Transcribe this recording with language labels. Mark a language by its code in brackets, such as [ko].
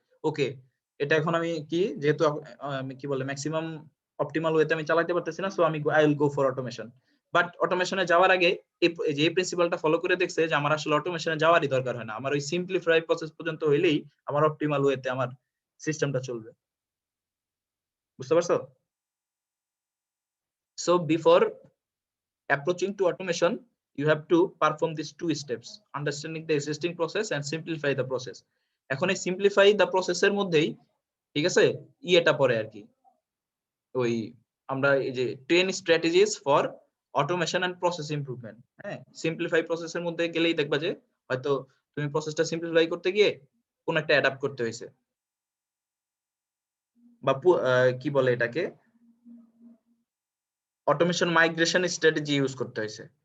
[bn] ওকে, এটা এখন আমি কি যেহেতু আমি কি বলে ম্যাক্সিমাম অপটিমাল ওয়েতে আমি চালাতে পারতেছি না, সো আমি [en] I will go for automation. [bn] But অটোমেশনে যাওয়ার আগে এই প্রিন্সিপালটা ফলো করে দেখছে যে আমার আসলে অটোমেশনে যাওয়ারই দরকার হয় না। আমার ওই সিম্পলিফাই প্রসেস পর্যন্ত হইলেই আমার অপটিমাল ওয়েতে আমার সিস্টেমটা চলবে। বুঝতে পারছো? [en] So before approaching to automation, you have to perform these two steps: understanding the existing process and simplify the process. [bn] এখন এই simplify the process এর মধ্যেই ঠিক আছে এটা পড়ে আর কি, ওই আমরা এই যে [en] 10 strategies for automation and process improvement। [bn] হ্যাঁ, সিম্পলিফাই প্রসেসের মধ্যে গেলেই দেখবা যে হয়তো তুমি প্রসেসটা সিম্পলিফাই করতে গিয়ে কোন একটা অ্যাডাপ্ট করতে হয়েছে, বা কি বলে এটাকে অটোমেশন মাইগ্রেশন স্ট্র্যাটেজি ইউজ করতে হয়েছে।